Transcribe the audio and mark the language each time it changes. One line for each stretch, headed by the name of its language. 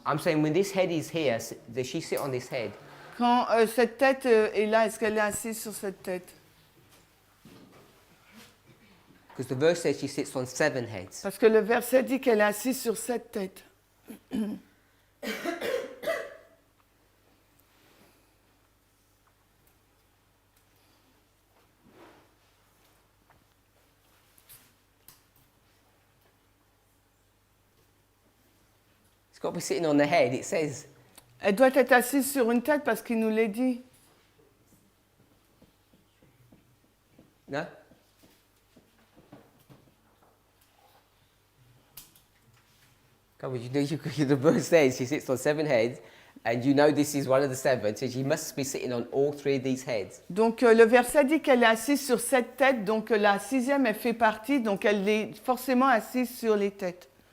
English: I'm saying when this head is here, does she sit on this head?
French: Quand cette tête est là, est-ce qu'elle est assise sur cette tête?
English: Because the verse says she sits on 7 heads.
French: Parce que le verset dit qu'elle est assise sur 7 têtes.
English: It's got to be sitting on the head, it says.
French: Elle doit être assise sur une tête parce qu'il nous l'a dit.
English: No? Come on, the verse says she sits on 7 heads, and you know this is one of the 7, so she must be sitting on all 3 of these heads.
French: Donc le verset dit qu'elle est assise sur 7 têtes, donc la 6e elle fait partie, donc elle est forcément assise sur les têtes.